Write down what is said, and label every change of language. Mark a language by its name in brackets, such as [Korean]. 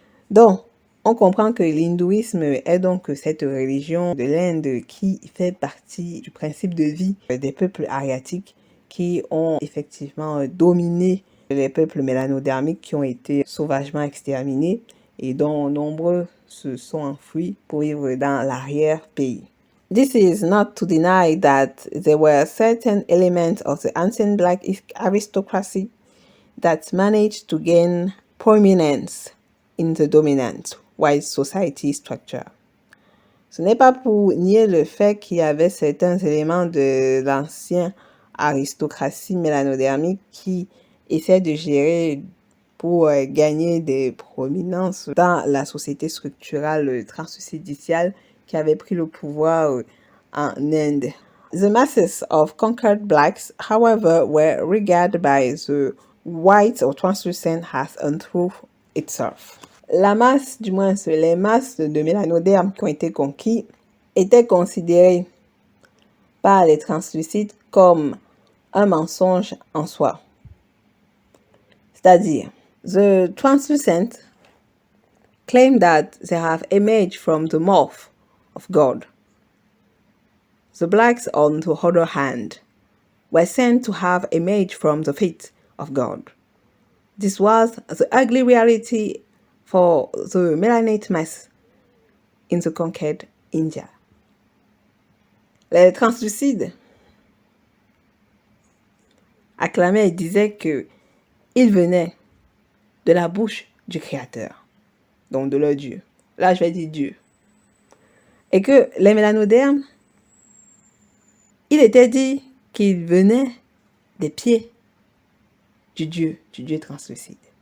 [French] Donc, on comprend que l'hindouisme est donc cette religion de l'Inde qui fait partie du principe de vie des peuples asiatiques qui ont effectivement dominé les peuples mélanodermiques qui ont été sauvagement exterminés et dont nombreux se sont enfuis pour vivre dans l'arrière-pays. [English] This is not to deny that there were certain elements of the ancient black aristocracy that managed to gain prominence in the dominant white society structure. [French] Ce n'est pas pour nier le fait qu'il y avait certains éléments de l'ancienne aristocratie mélanodermique qui essaient de gérer pour gagner des prominences dans la société structurale translucidiciale qui avait pris le pouvoir en Inde. [English] The masses of conquered blacks, however, were regarded by the white or translucent as untruth itself. [French] La masse, du moins les masses de mélanodermes qui ont été conquis, étaient considérées par les translucides comme un mensonge en soi. C'est-à-dire, [English] the translucent claim that they have emerged from the mouth of God. The blacks, on the other hand, were said to have emerged from the feet of God. This was the ugly reality for the melanate mass in the conquered India. [French] Les translucides acclamaient et disaient que ils venaient de la bouche du Créateur, donc de leur Dieu. Là, je vais dire Dieu. Et que les mélanodermes, il était dit qu'ils venaient des pieds du Dieu translucide.